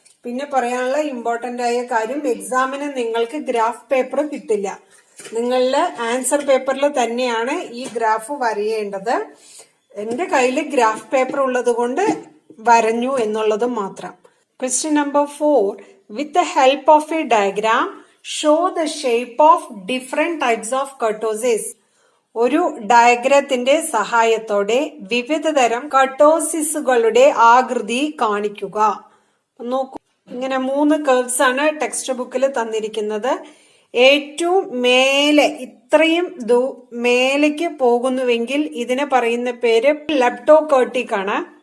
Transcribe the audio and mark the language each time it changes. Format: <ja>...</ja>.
<ml>പിന്നെ പറയാനുള്ള ഇമ്പോർട്ടന്റ് ആയ കാര്യം, എക്സാമിന് നിങ്ങൾക്ക് ഗ്രാഫ് പേപ്പർ കിട്ടില്ല. നിങ്ങളുടെ ആൻസർ പേപ്പറിൽ തന്നെയാണ് ഈ ഗ്രാഫ് വരയേണ്ടത്. എന്റെ കയ്യിൽ ഗ്രാഫ് പേപ്പർ ഉള്ളത് കൊണ്ട് വരഞ്ഞു എന്നുള്ളത് മാത്രം. Question number 4.</ml> <en>With the help of a diagram, show the shape of different types of kurtosis.</en> <ml>ഒരു ഡയഗ്രത്തിന്റെ സഹായത്തോടെ വിവിധ തരം കർട്ടോസിസുകളുടെ ആകൃതി കാണിക്കുക. നോക്കൂ, ഇങ്ങനെ 3 കർവ്സ് ആണ് ടെക്സ്റ്റ് ബുക്കിൽ തന്നിരിക്കുന്നത്. ഏറ്റവും മേലെ ഇത്രയും മേലേക്ക് പോകുന്നുവെങ്കിൽ ഇതിനെ പറയുന്ന പേര് ലെപ്റ്റോകർട്ടിക് ആണ്.</ml>